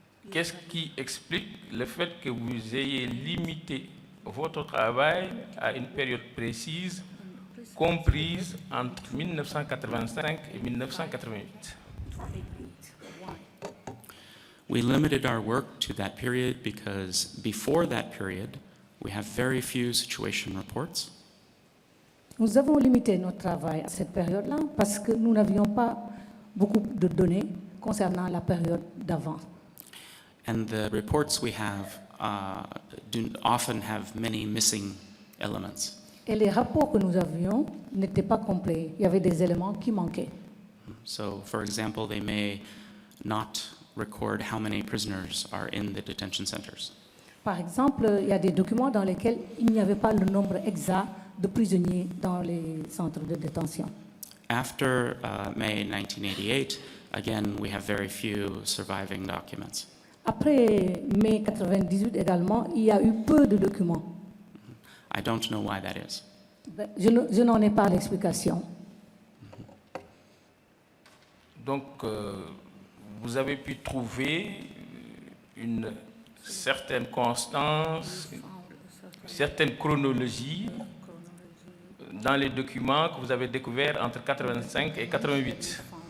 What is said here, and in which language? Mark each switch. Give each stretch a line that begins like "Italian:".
French: Qu'est-ce qui explique le fait que vous ayez limité votre travail à une période précise comprise entre 1985 et 1988?
English: We limited our work to that period because before that period, we have very few situation reports.
French: Nous avons limité notre travail à cette période-là parce que nous n'avions pas beaucoup de données concernant la période d'avant.
English: And the reports we have do often have many missing elements.
French: Et les rapports que nous avions n'étaient pas complets. Il y avait des éléments qui manquaient.
English: So, for example, they may not record how many prisoners are in the detention centers.
French: Par exemple, il y a des documents dans lesquels il n'y avait pas le nombre exact de prisonniers dans les centres de détention.
English: After May 1988, again, we have very few surviving documents.
French: Après mai 98 également, il y a eu peu de documents.
English: I don't know why that is.
French: Je n'en ai pas l'explication. Donc, vous avez pu trouver une certaine constance, une certaine chronologie dans les documents que vous avez découverts entre 85 et 88.